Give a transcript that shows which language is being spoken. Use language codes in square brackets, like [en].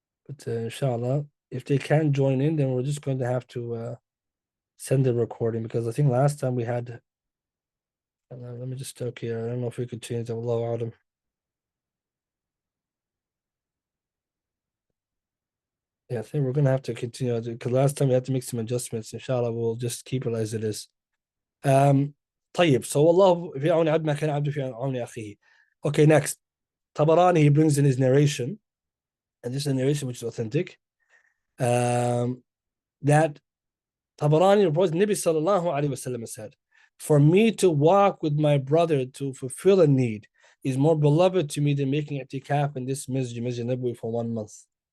[en] But inshallah, if they can't join in, then we're just going to have to send the recording, because I think last time we had. Let me just check here. I don't know if we could change that. Allahu A'lam. Yeah, I think we're gonna have to continue because last time we had to make some adjustments. Inshallah, we'll just keep it as it is. [ar] طيب, [en] so [ar] Allah في عون عبد ما كان عبده في عون أخيه. [en] Okay, next. Tabarani, he brings in his narration, and this is a narration which is authentic. That Tabarani reports, Nabi sallallahu alayhi wasallam said, for me to walk with my brother to fulfill a need is more beloved to me than making i'tikaf in this Masjid Nabawi for 1 month.